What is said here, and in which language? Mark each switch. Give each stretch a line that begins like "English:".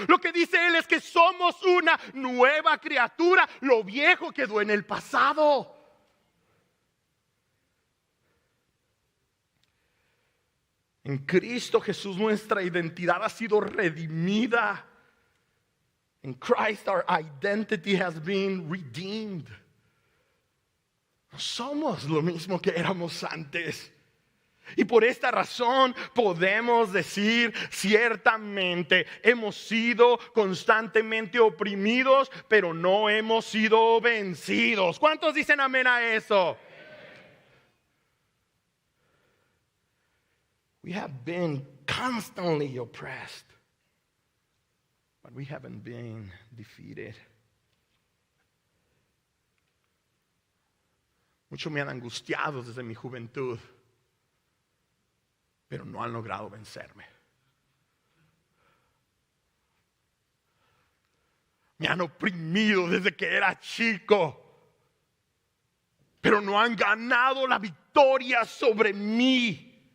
Spanish: Lo que dice Él es que somos una nueva criatura. Lo viejo quedó en el pasado. En Cristo Jesús nuestra identidad ha sido redimida.
English: In Christ our identity has been redeemed.
Spanish: No somos lo mismo que éramos antes. Y por esta razón podemos decir ciertamente hemos sido constantemente oprimidos, pero no hemos sido vencidos. ¿Cuántos dicen amén a eso?
English: We have been constantly oppressed, but we haven't been defeated.
Spanish: Muchos me han angustiado desde mi juventud, pero no han logrado vencerme. Me han oprimido desde que era chico, pero no han ganado la victoria sobre mí.